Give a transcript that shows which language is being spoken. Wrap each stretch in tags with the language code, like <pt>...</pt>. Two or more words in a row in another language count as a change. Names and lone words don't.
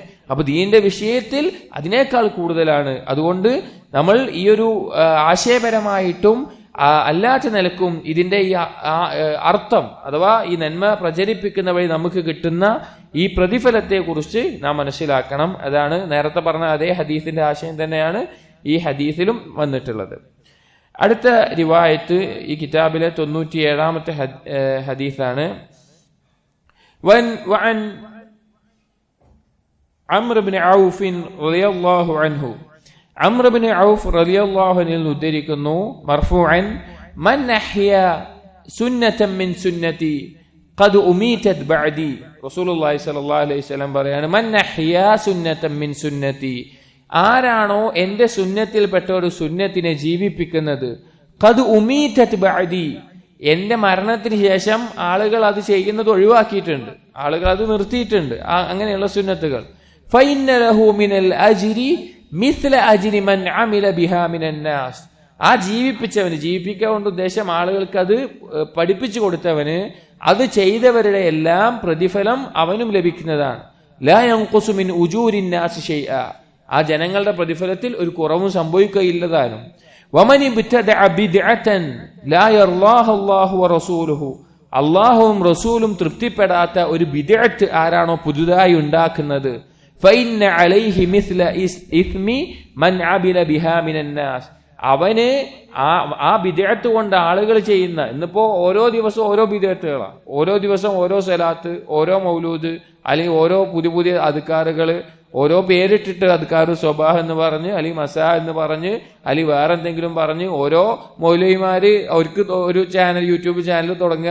<ml>അപ്പൊ ദീനിന്റെ വിഷയത്തിൽ അതിനേക്കാൾ കൂടുതലാണ്. അതുകൊണ്ട് നമ്മൾ ഈ ഒരു ആശയപരമായിട്ടും അല്ലാത്ത നിലക്കും ഇതിന്റെ ഈ അർത്ഥം അഥവാ ഈ നന്മ പ്രചരിപ്പിക്കുന്ന വഴി നമുക്ക് കിട്ടുന്ന ഈ പ്രതിഫലത്തെ കുറിച്ച് നാം മനസ്സിലാക്കണം. അതാണ് നേരത്തെ പറഞ്ഞ അതേ ഹദീസിന്റെ ആശയം തന്നെയാണ് ഈ ഹദീസിലും വന്നിട്ടുള്ളത്. അടുത്ത റിവായത്ത് ഈ കിതാബിലെ 97-ാമത്തെ ഹദീസാണ്.</ml> <ar>وعن عمرو بن عوف رضي الله عنه, عمرو بن عوف رضي الله عنه ഉദ്ധരിക്കുന്നു, مرفوعا من أحيا سنة من سنتي قد أميتت بعدي.</ar> <ml>റസൂലുള്ളാഹി</ml> <ar>صلى الله عليه وسلم</ar> <ml>പറയാണ്,</ml> <ar>من أحيا سنة من سنتي,</ar> <ml>ആരാണോ എന്റെ സുന്നത്തിൽപ്പെട്ട ഒരു സുന്നത്തിനെ ജീവിപ്പിക്കുന്നത്,</ml> <ar>قد أميتت بعدي,</ar> <ml>എന്റെ മരണത്തിന് ശേഷം ആളുകൾ അത് ചെയ്യുന്നത് ഒഴിവാക്കിയിട്ടുണ്ട്, ആളുകൾ അത് നിർത്തിയിട്ടുണ്ട്, അങ്ങനെയുള്ള സുന്നത്തുകൾ.</ml> <ar>فإن له من الأجر مثل أجر من عمل بها من الناس,</ar> <ml>ആ ജീവിപ്പിക്കാൻ കൊണ്ട് ഉദ്ദേശം ആളുകൾക്ക് അത് പഠിപ്പിച്ചു കൊടുത്തവന് അത് ചെയ്തവരുടെ എല്ലാം പ്രതിഫലം അവനും ലഭിക്കുന്നതാണ്.</ml> <ar>لا ينقص من أجور الناس شيئا,</ar> <ml>ആ ജനങ്ങളുടെ പ്രതിഫലത്തിൽ ഒരു കുറവും സംഭവിക്കുകയില്ലതാനും.</ml> <ar>ومن ابتدع بدعة لا يرضاها الله ورسوله,</ar> <ml>അള്ളാഹുവും റസൂലും തൃപ്തിപ്പെടാത്ത ഒരു ബിദ്അത്ത് ആരാണോ പുതുതായി ഉണ്ടാക്കുന്നത്,</ml> <ar>فإن عليه مثل إثم من عمل بها من الناس,</ar> <ml>അവന് ആ ബിദ്അത്ത് കൊണ്ട് ആളുകൾ ചെയ്യുന്ന, ഇന്നിപ്പോ ഓരോ ദിവസവും ഓരോ ബിദ്അത്തുകളാണ്, ഓരോ ദിവസം ഓരോ സലാത്ത്, ഓരോ മൗലൂദ്, അല്ലെങ്കിൽ ഓരോ പുതിയ അദ്കാറുകൾ, ഓരോ പേരിട്ടിട്ട്</ml> <ar>أذكار صباح</ar> <ml>എന്ന് പറഞ്ഞ് അല്ലെങ്കിൽ മസാ എന്ന് പറഞ്ഞ് അല്ലെങ്കിൽ വേറെ എന്തെങ്കിലും പറഞ്ഞ് ഓരോ മൗലവിമാര് അവർക്ക് ഒരു ചാനൽ,</ml> <en>YouTube channel</en> <ml>തുടങ്ങുക.</ml>